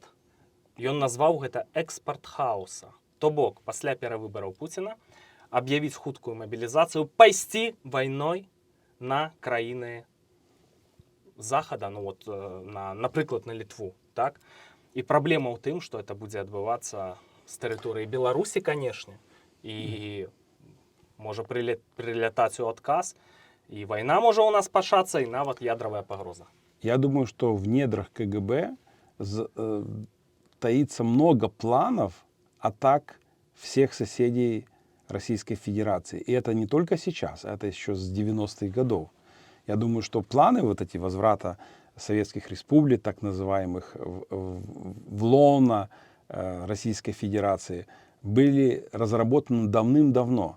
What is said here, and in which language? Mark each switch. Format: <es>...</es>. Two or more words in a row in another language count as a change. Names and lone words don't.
<be>Ён назваў гэта экспарт хаоса. То бок, пасля перавыбараў Пуціна аб'явіць хуткую мабілізацыю, пайсці вайной на краіны Захада, напрыклад, на Літву, так? І праблема ў тым, што это будзе адбывацца з тэрыторыі Беларусі, канешне, і можа прылятаць у адказ, і вайна можа ў нас пачацца, і нават ядравая пагроза.</be> <ru>Я думаю, что в недрах КГБ таится много планов атак всех соседей Российской Федерации. И это не только сейчас, это еще с 90-х годов. Я думаю, что планы эти возврата советских республик, так называемых, в лоно Российской Федерации, были разработаны давным-давно.</ru>